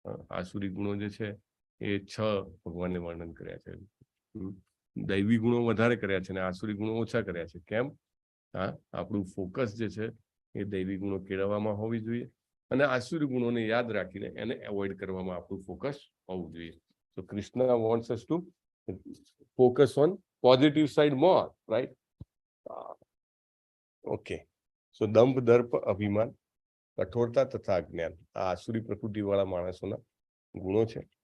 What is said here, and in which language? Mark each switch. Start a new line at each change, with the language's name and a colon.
Gujarati: આસુરી ગુણો જે છે એ 6 ભગવાને વર્ણન કર્યા છે. દૈવી ગુણો વધારે કર્યા છે અને આસુરી ગુણો ઓછા કર્યા છે. કેમ? આપણું ફોકસ જે છે એ દૈવી ગુણો કેળવવામાં હોવી જોઈએ, અને આસુરી ગુણોને યાદ રાખીને એને એવોઇડ કરવામાં આપણું ફોકસ હોવું જોઈએ.
English: So Krishna wants us to focus on positive side more, right? Okay.
Gujarati: So દંભ, દર્પ, અભિમાન, કઠોરતા તથા અજ્ઞાન આ આસુરી પ્રકૃતિ વાળા માણસોના ગુણો છે.